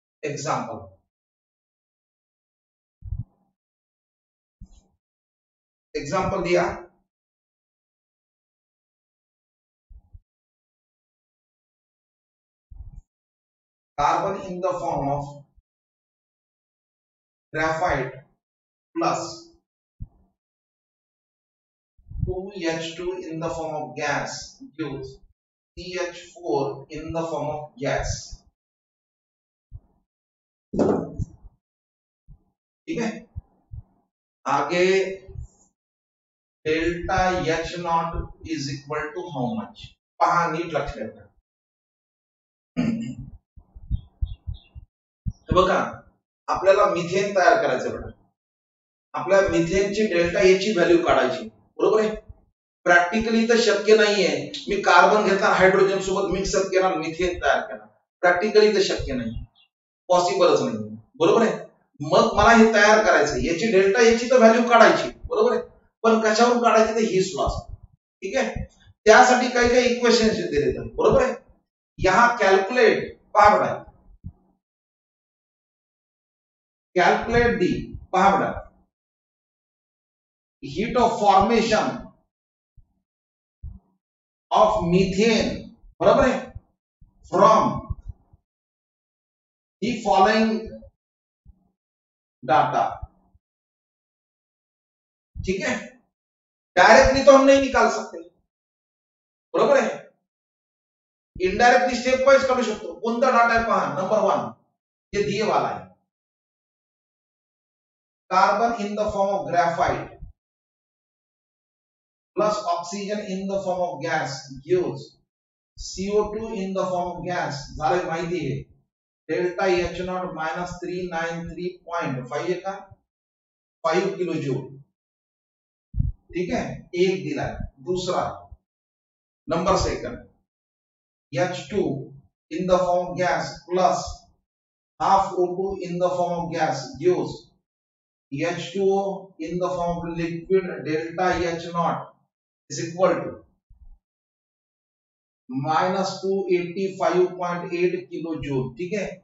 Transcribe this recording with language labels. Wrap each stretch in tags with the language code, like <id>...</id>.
<en>example, example दिया, carbon in the form of graphite plus 2H2 in the form of gas gives CH4 in the form of gas,</en> <hi>ठीक है।</hi> <mr>आगे</mr> <en>delta H naught is equal to how much,</en> <mr>पहा नीट लक्ष द्या, बघा आपल्याला methane तयार करायचं बेटा, आपल्या मिथेनची डेल्टा ए ची व्हॅल्यू काढायची, बरोबर आहे। प्रॅक्टिकली तर शक्य नाहीये, मी कार्बन घेतला हायड्रोजन सोबत मिक्सअप केला मिथेन तयार केला, प्रॅक्टिकली तर शक्य नाही, पॉसिबलच नाही, बरोबर आहे। मग मला हे तयार करायचं, याची डेल्टा याची तर व्हॅल्यू काढायची, बरोबर आहे, पण कशावरून काढायची तर हीच लॉस, ठीक आहे। त्यासाठी काही काही इक्वेशन्स दिले जातात, बरोबर आहे।</mr> <en>यहां कॅल्क्युलेट,</en> <mr>पहा बघा,</mr> <en>Calculate the, पहा बघा, heat of formation of methane, बरोबर है, from the following डाटा, ठीक है।</en> <hi>डायरेक्टली तो हम नहीं निकाल सकते, बरोबर है, इनडायरेक्टली स्टेप वाइज</hi> <mr>काढू शकतो। कोणता डाटा आहे पहा,</mr> <hi>नंबर 1 ये दिए वाला है,</hi> <en>Carbon in the form of graphite plus oxygen in the form of gas gives CO2 in the form of gas, झाले माहिती है, delta H naught minus 393.5 का 5 kilo joule, ठीक है, एक दिला है। दूसरा number second, H2 in the form of gas plus half O2 in the form of gas gives H2O in the form of liquid, delta H naught is equal to minus 285.8 kilo joule, ठीक है।</en>